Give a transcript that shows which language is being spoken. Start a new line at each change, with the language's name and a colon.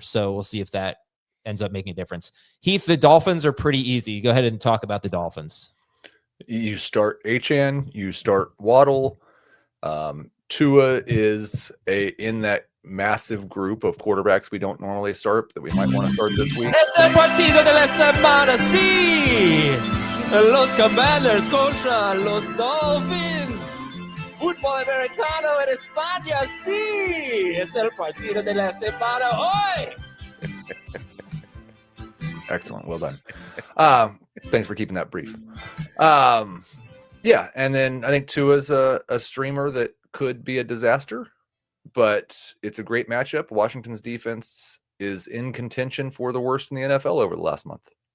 English: So we'll see if that ends up making a difference. Heath, the Dolphins are pretty easy. Go ahead and talk about the Dolphins. You start HN, you start Waddle. Tua is in that massive group of quarterbacks we don't normally start that we might want to start this week.
Spanish: Es el partido de la semana, sí. Los Commanders contra los Dolphins. Fútbol americano en España, sí. Es el partido de la semana hoy.
English: Excellent. Well done. Thanks for keeping that brief. Yeah. And then I think Tua's a streamer that could be a disaster, but it's a great matchup. Washington's defense is in contention for the worst in the NFL over the last month.